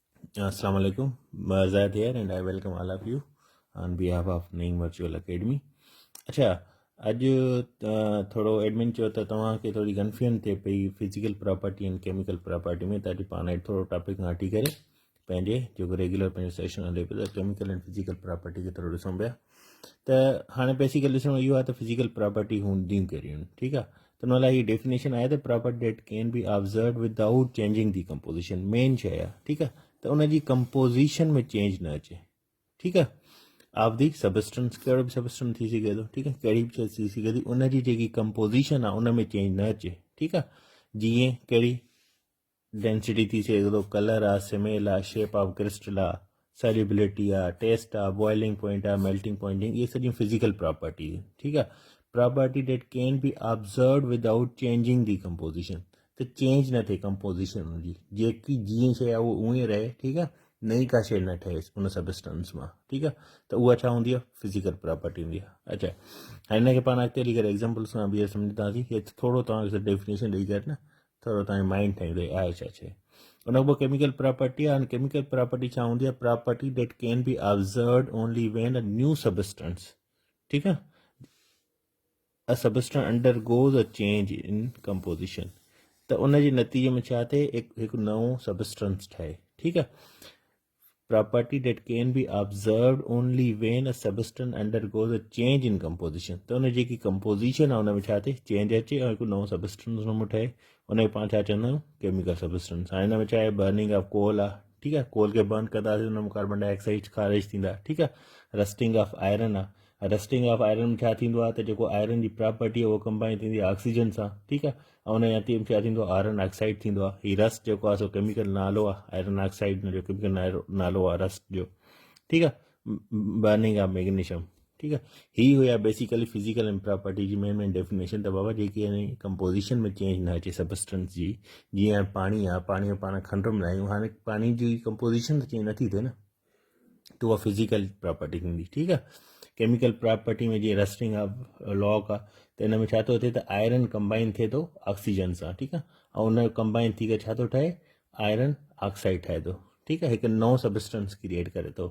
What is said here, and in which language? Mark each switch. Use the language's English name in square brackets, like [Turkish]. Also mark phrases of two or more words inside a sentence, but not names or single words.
[Arabic] السلام عليكم. [English] Zayed here and I welcome all of you on behalf of Naeem Virtual Academy. [Sindhi] अच्छा अॼु थोरो एडमिन चयो त तव्हांखे थोरी कंफ्यूजन थिए पई [English] physical property and chemical property [Sindhi] में, त अॼु पाण थोरो टॉपिक घाटी करे पंहिंजे जेको रेगुलर पंहिंजो सेशन हले पियो त [English] chemical and physical property [Sindhi] खे थोरो ॾिसूं पिया। त हाणे बेसिकली ॾिसणो इहो आहे त [English] physical property [Sindhi] हूंदियूं कहिड़ियूं आहिनि, ठीकु आहे। त हुन लाइ हीअ डेफिनेशन आहे त [English] property that can be observed without changing the composition, [Sindhi] मेन शइ आहे, ठीकु आहे। त उनजी कंपोजिशन में चेंज न अचे, ठीकु आहे। [English] of the substance, [Sindhi] कहिड़ो बि सबस्टेंस थी सघे थो, ठीकु आहे, कहिड़ी बि शइ थी सघे थी, उनजी जेकी कंपोजिशन आहे उन में चेंज न अचे, ठीकु आहे। जीअं कहिड़ी डेंसिटी थी सघे थो, कलर आहे, स्मेल आहे, [English] shape of crystal [Sindhi] आहे, सॉल्युबिलिटी आहे, टेस्ट आहे, [English] boiling point [Sindhi] आहे, [English] melting point, [Sindhi] इहे सॼियूं [English] physical property, [Sindhi] ठीकु आहे। [English] property that can be observed without changing the composition, [Sindhi] त चेंज न थिए कंपोजिशन हुनजी, जेकी जीअं शइ आहे उहो उअं ई रहे, ठीकु आहे, नई का शइ न ठहे उन सबस्टेंस मां, ठीकु आहे। त उहा छा हूंदी आहे, [English] physical property [Sindhi] हूंदी आहे। अच्छा, हाणे हिनखे पाण अॻिते हली करे एग्ज़ाम्पल सां बि सम्झंदासीं। हे थोरो तव्हांखे डेफिनेशन ॾेई करे न थोरो तव्हांजो माइंड ठाहींदो आहे छा शइ। उन खां पोइ [English] chemical property [Sindhi] आहे। [English] chemical property [Sindhi] छा हूंदी आहे, [English] property that can be observed only when a new substance, [Sindhi] ठीकु आहे, [English] a substance undergoes a change in composition, [Sindhi] त उनजे नतीजे में छा थिए, हिकु नओं सबस्टेंस ठहे, ठीकु आहे। [English] property that can be observed only when a substance undergoes a change in composition, [Sindhi] त उन जेकी कंपोजिशन आहे उन में छा थिए, चेंज अचे ऐं हिकु नओं सबस्टेंस उन में ठहे, उनखे पाण छा चवंदा आहियूं, [English] chemical substance. [Sindhi] हाणे हिन में छा आहे, [English] burning of coal [Sindhi] आहे, ठीकु आहे, कोल खे बर्न कंदासीं हुन में [English] carbon dioxide [Sindhi] ख़ारिज थींदा, ठीकु आहे। [English] rusting of iron [Sindhi] आहे, [English] rusting of iron [Sindhi] में छा थींदो आहे त जेको आयरन जी प्रॉपर्टी आहे उहो कंबाइन थींदी आहे ऑक्सीजन सां, ठीकु आहे, ऐं उन जा छा थींदो आहे, [English] iron oxide [Sindhi] थींदो आहे। हीउ रस्ट जेको आहे सो केमिकल नालो आहे, [English] iron oxide [Sindhi] जो केमिकल नालो आहे रस्ट जो, ठीकु आहे। [English] burning of magnesium, [Sindhi] ठीकु आहे। ही हुया बेसिकली [English] physical and property [Sindhi] जी [English] main definition. [Sindhi] त बाबा जेकी आहे कंपोजिशन में चेंज न अचे सबस्टेंस जी, जीअं पाणी आहे, पाणी में पाण खंड मिलायूं आहियूं, हाणे पाणी जी कंपोजिशन त चेंज नथी थिए न, त उहा [English] physical property [Sindhi] थींदी, ठीकु आहे। [English] chemical property [Sindhi] में जीअं [English] rusting of lock [Sindhi] आहे, त हिन में छा थो थिए त आयरन कंबाइन थिए थो ऑक्सीजन सां, ठीकु आहे, ऐं उन कंबाइन थी करे छा थो ठहे, [English] iron oxide [Sindhi] ठहे थो, ठीकु आहे, हिकु नओं [English] substance create [Sindhi] करे थो।